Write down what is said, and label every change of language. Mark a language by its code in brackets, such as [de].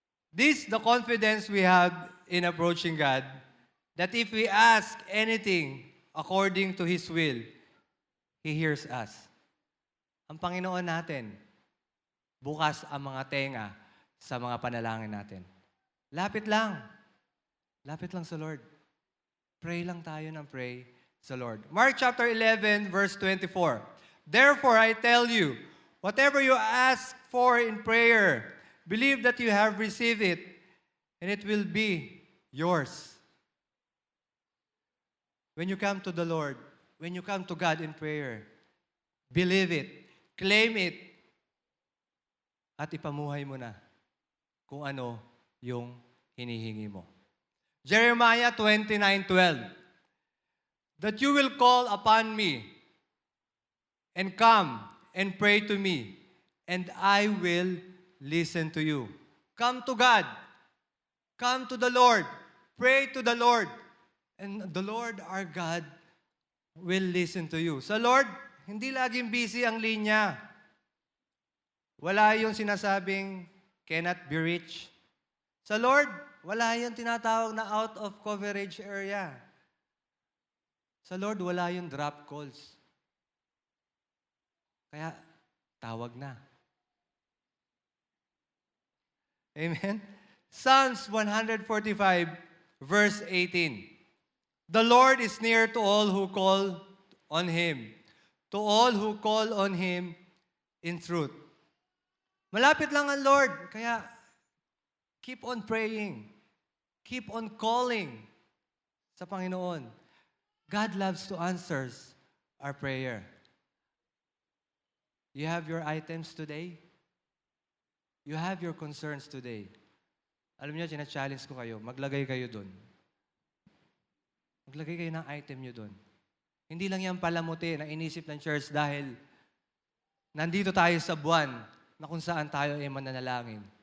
[en] This the confidence we have in approaching God, that if we ask anything according to His will, He hears us. [tl] Ang Panginoon natin, bukas ang mga tenga sa mga panalangin natin. Lapit lang. Lapit lang sa Lord. Pray lang tayo ng pray sa Lord. [en] Mark chapter 11, verse 24. Therefore, I tell you, whatever you ask for in prayer, believe that you have received it, and it will be yours. When you come to the Lord, when you come to God in prayer, believe it, claim it, [tl] at ipamuhay mo na kung ano yung hinihingi mo. [en] Jeremiah 29:12. That you will call upon me and come and pray to me, and I will listen to you. Come to God. Come to the Lord. Pray to the Lord. And the Lord our God will listen to you. [tl] Sa Lord, hindi laging busy ang linya. Wala yung sinasabing [en] cannot be reached. [tl] Sa Lord, wala yung tinatawag na [en] out of coverage area. [tl] Sa Lord, wala yung drop calls. Kaya, tawag na. [en] Amen? Psalms 145, verse 18. The Lord is near to all who call on Him, to all who call on Him in truth. [tl] Malapit lang ang Lord, kaya [en] keep on praying. Keep on calling [tl] sa Panginoon. [en] God loves to answer our prayer. You have your items today? You have your concerns today. [tl] Alam niyo, challenge ko kayo, maglagay kayo dun. Maglagay kayo ng item niyo dun. Hindi lang yan palamuti na inisip ng church dahil nandito tayo sa buwan na kung saan tayo ay mananalangin.